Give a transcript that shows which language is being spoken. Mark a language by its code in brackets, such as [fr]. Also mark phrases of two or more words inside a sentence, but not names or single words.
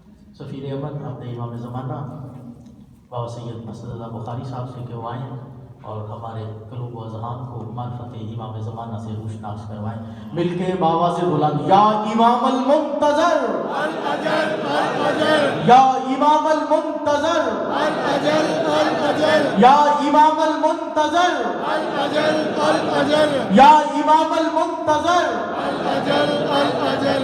[ur] سفیر امن اپنے امام زمانہ بابا سید اسد اللہ بخاری صاحب سے کہ وہ آئیں اور ہمارے قلوب و اذہان کو معرفت امام زمانہ سے روشناس کروائیں. مل کے بابا سے بلند [ar] یا امام المنتظر الاجل الاجل یا امام المنتظر الاجل الاجل یا امام المنتظر الاجل الاجل یا امام المنتظر الاجل الاجل